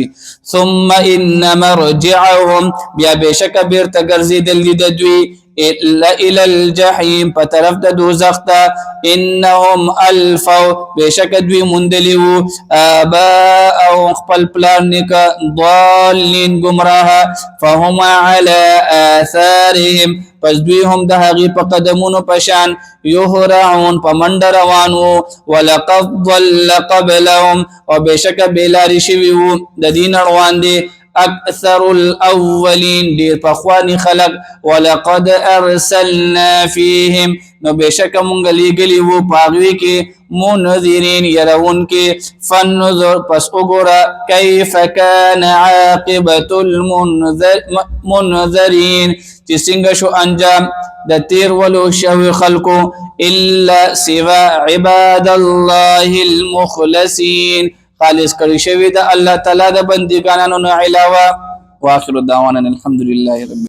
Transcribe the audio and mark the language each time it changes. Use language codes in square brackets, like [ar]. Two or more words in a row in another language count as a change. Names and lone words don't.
[ar] ثم ان مرجعهم [ps] بیا بېشکه بیرته ګرځېدل دي د دوی [ar] الى الجحیم [ps] په طرف د دوزخ ته. [ar] انهم الفوا [ps] بېشکه دوی موندلي وو آباءهم خپل پلار نیکه ضالین ګمراهه. [ar] فهم على آثارهم [ps] پس دوی هم د هغې په قدمونو په شان یهرعون په منډه روان وو. [ar] ولقد ضل قبلهم [ps] او بېشکه بېلارې شوي وو د دې نه روان دي [ar] اکثر الاولین [ps] ډیر پخوانی خلق. [ar] ولقد ارسلنا فیهم [ps] نو بېشکه مونږ لیږلي وو په هغوی کې منذرین یرونکي. فانظر پس وګوره [ar] کیف کان عاقبة المنذرین [ps] چې څنګه شو انجام د تیر ولو شوي خلکو [ar] الا سوا عباد الله المخلصین [ps] خالص کړي شوی د الله تعالی د بندګانو نه علاوه. [ar] واخر دعوانا الحمد لله رب